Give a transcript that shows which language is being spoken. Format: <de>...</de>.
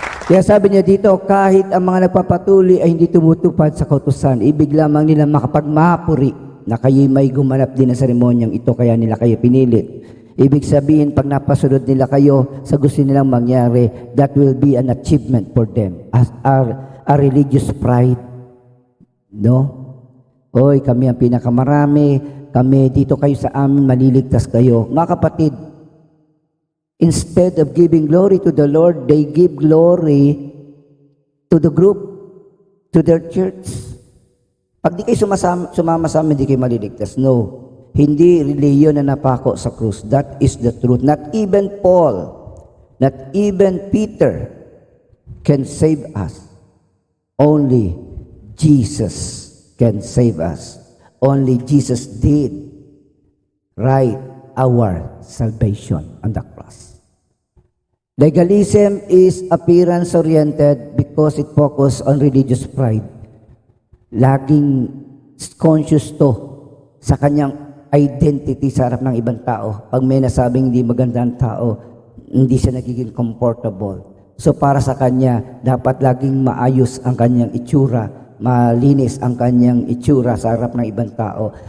<tl>Kaya sabi niya dito, kahit ang mga nagpapatuloy ay hindi tumutupad sa kautusan, ibig lamang nila makapagmapuri na kayo'y may gumanap din na seremonyang ito, kaya nila kayo pinilit. Ibig sabihin, pag napasunod nila kayo sa gusto nilang mangyari, that will be an achievement for them as a religious pride. No? Hoy, kami ang pinakamarami, kami dito kayo sa amin, maliligtas kayo.</tl> <en>Mga kapatid, instead of giving glory to the Lord, they give glory to the group, to their church.</en> <tl>Pag di kayo sumama sa amin, di kayo maliligtas. No. Hindi reliyon na napako sa krus.</tl> <en>That is the truth. Not even Paul, not even Peter can save us. Only Jesus can save us. Only Jesus did right our salvation on the cross. Legalism is appearance-oriented because it focuses on religious pride.</en> <tl>Laging conscious to sa kanyang identity sa harap ng ibang tao. Pag may nasabing hindi magandang tao, hindi siya nagiging comfortable. So para sa kanya, dapat laging maayos ang kanyang itsura, malinis ang kanyang itsura sa harap ng ibang tao.</tl>